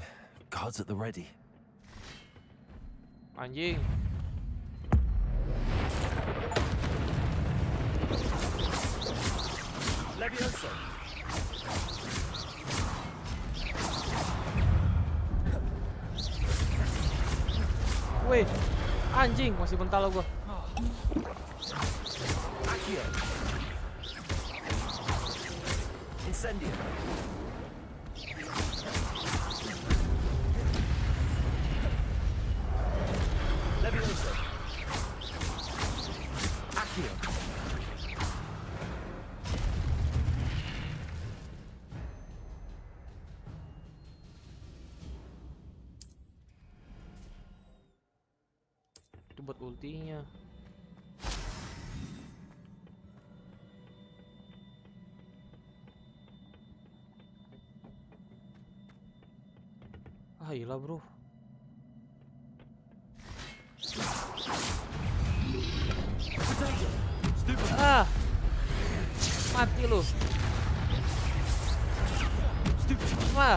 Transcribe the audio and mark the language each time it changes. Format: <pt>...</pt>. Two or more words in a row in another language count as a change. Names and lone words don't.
<en>Guards at the ready.</en> <id>Anjing. Levioso. Wih, anjing masih mental gua. Accio. Incendio. Levioso. Accio. Itu buat ultinya. Ah, gila bro. Ah, mati lu. Wah.</id>